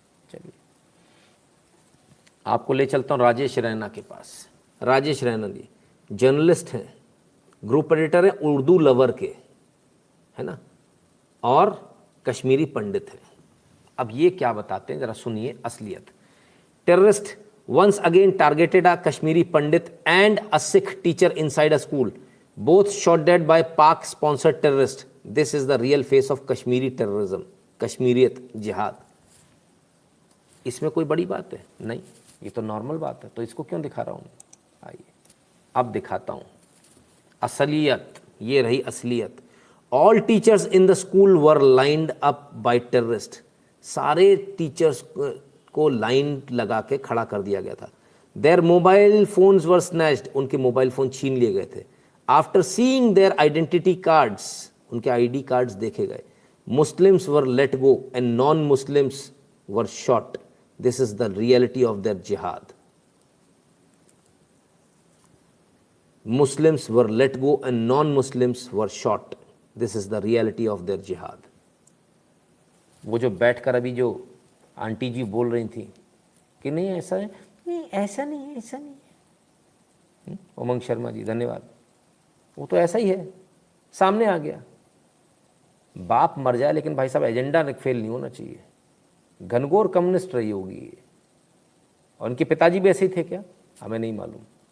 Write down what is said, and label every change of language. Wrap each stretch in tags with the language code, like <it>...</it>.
<hi>चलिए आपको ले चलता हूँ राजेश रैना के पास। राजेश रैना जी जर्नलिस्ट हैं, ग्रुप एडिटर हैं उर्दू लवर के, है ना, और कश्मीरी पंडित हैं। अब ये क्या बताते हैं, जरा सुनिए असलियत।</hi> <en>Terrorist once again targeted a Kashmiri pandit and a Sikh teacher inside a school, both shot dead by Pak sponsored terrorists. This is the real face of Kashmiri terrorism, कश्मीरियत, जिहाद।</en> <hi>इसमें कोई बड़ी बात है नहीं, ये तो नॉर्मल बात है। तो इसको क्यों दिखा रहा हूँ? आइए अब दिखाता हूँ असलियत। ये रही असलियत।</hi> <en>All teachers in the school were lined up by terrorist.</en> <hi>सारे टीचर्स को लाइन लगा के खड़ा कर दिया गया था।</hi> <en>Their mobile phones were snatched.</en> <hi>उनके मोबाइल फोन छीन लिए गए थे।</hi> <en>after seeing their identity cards,</en> <hi>उनके आईडी कार्ड्स देखे गए।</hi> <en>Muslims were let go and non Muslims were shot. This is the reality of their जिहाद। Muslims were let go and non-Muslims were shot. This is the reality of their jihad.</en> <hi>वो जो बैठकर अभी जो aunty जी बोल रही थी कि नहीं ऐसा है, नहीं ऐसा नहीं है, ऐसा नहीं है। उमंग शर्मा जी धन्यवाद, वो तो ऐसा ही है, सामने आ गया। बाप मर जाए लेकिन भाई साहब एजेंडा फेल नहीं होना चाहिए। घनघोर कम्युनिस्ट रही होगी ये, और उनके पिताजी भी ऐसे ही थे क्या, हमें नहीं मालूम।</hi>